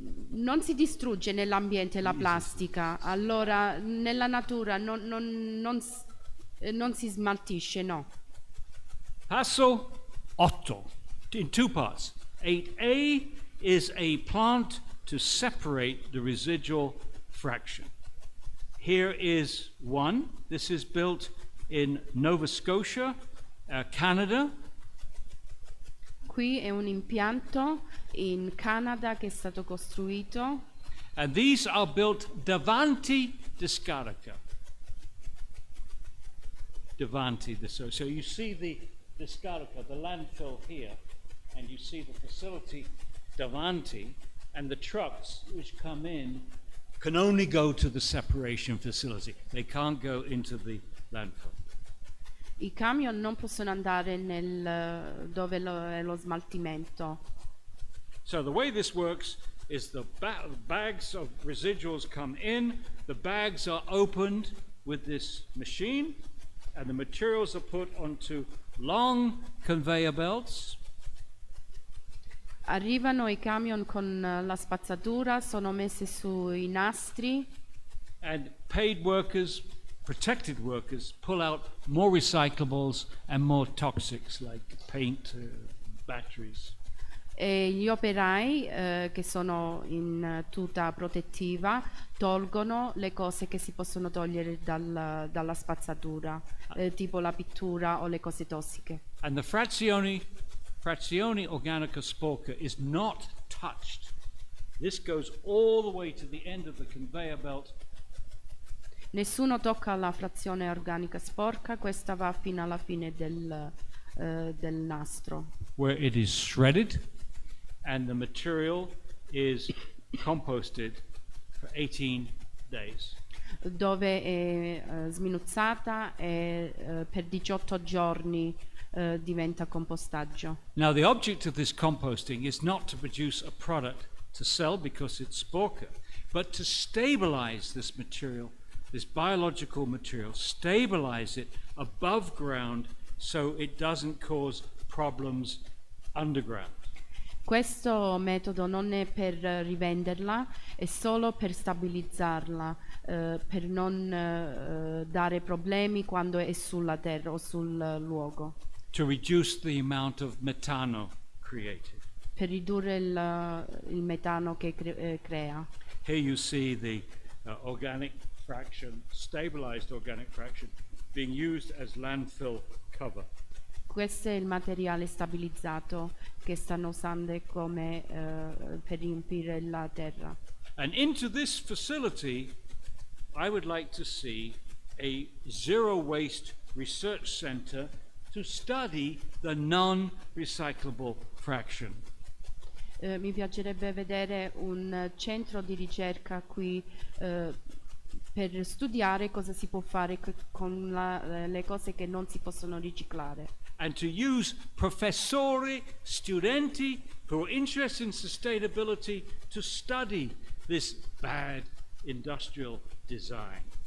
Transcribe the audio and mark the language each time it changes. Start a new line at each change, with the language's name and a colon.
Italian: Non si distrugge nell'ambiente la plastica, allora nella natura non si smaltisce, no.
English: Passo 8 in two parts. 8a is a plant to separate the residual fraction. Here is one. This is built in Nova Scotia, Canada.
Italian: Qui è un impianto in Canada che è stato costruito.
English: And these are built
Italian: davanti discarica. Davanti discarica.
English: So you see the discarica, the landfill here, and you see the facility davanti, and the trucks which come in can only go to the separation facility. They can't go into the landfill.
Italian: I camion non possono andare dove è lo smaltimento.
English: So the way this works is the bags of residuals come in, the bags are opened with this machine, and the materials are put onto long conveyor belts.
Italian: Arrivano i camion con la spazzatura, sono messe sui nastri.
English: And paid workers, protected workers, pull out more recyclables and more toxics like paint, batteries.
Italian: E gli operai che sono in tuta protettiva tolgono le cose che si possono togliere dalla spazzatura, tipo la pittura o le cose tossiche.
English: And the
Italian: frazione organica sporca
English: is not touched. This goes all the way to the end of the conveyor belt.
Italian: Nessuno tocca la frazione organica sporca, questa va fino alla fine del nastro.
English: Where it is shredded and the material is composted for 18 days.
Italian: Dove è sminuzzata e per 18 giorni diventa compostaggio.
English: Now the object of this composting is not to produce a product to sell because it's sporca, but to stabilize this material, this biological material, stabilize it above ground so it doesn't cause problems underground.
Italian: Questo metodo non è per rivenderla, è solo per stabilizzarla, per non dare problemi quando è sulla terra o sul luogo,
English: To reduce the amount of metano created.
Italian: per ridurre il metano che crea.
English: Here you see the organic fraction, stabilized organic fraction, being used as landfill cover.
Italian: Questo è il materiale stabilizzato che stanno usando come per riempire la terra.
English: And into this facility, I would like to see a zero waste research center to study the non-recyclable fraction.
Italian: Mi piacerebbe vedere un centro di ricerca qui per studiare cosa si può fare con le cose che non si possono riciclare.
English: And to use
Italian: professori, studenti
English: who are interested in sustainability to study this bad industrial design.